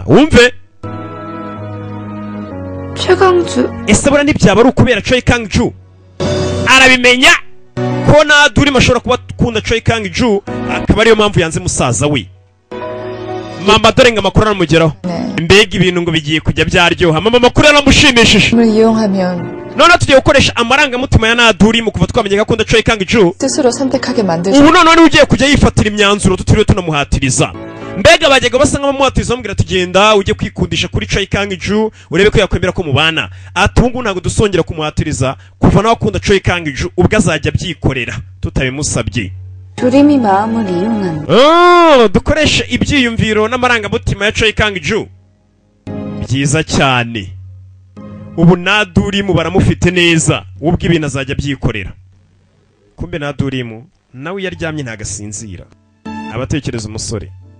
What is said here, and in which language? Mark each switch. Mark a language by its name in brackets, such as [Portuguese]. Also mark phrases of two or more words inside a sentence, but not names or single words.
[Kinyarwanda] Wumve. 최강주 Ese bora ntibyaba ari ukubera Choi Kang-joo. Arabimenya ko na Durimu ashobora kuba akunda Choi Kang-joo akaba ariyo mpamvu yanze musaza we. Mama dore ngo amakuru aramugeraho. Mbega ibintu ngo bigiye kujya byaryoha. Mama amakuru aramushimishije. [Korean] 을 이용하면 [Kinyarwanda] None tugiye gukoresha amarangamutima ya na Durimu kuva twamenye ko akunda Choi Kang-joo. [Korean] 스스로 선택하게 만들 [Kinyarwanda] Ubu none ugiye kujya yifatira imyanzuro tutiriwe tunamuhatiriza. Mbega bajyaga basa nk'abamuhatiriza bamubwira ati genda ujye kwikundisha kuri Choi Kang-joo urebe ko yakwemera ko mubana. Ati ubu ntabwo dusongera kumuhatiriza kuva nawe akunda Choi Kang-joo ubwo azajya abyikorera tutabimusabye. [Korean] 두림이 마음을 이용한 [Kinyarwanda] Dukoresha ibyiyumviro n'amarangamutima ya Choi Kang-joo. Byiza cyane. Ubu na Durimu baramufite neza ubwo ibintu azajya abyikorera. Kumbe na Durimu nawe yaryamye ntagasinzira. Abatekereza umusore.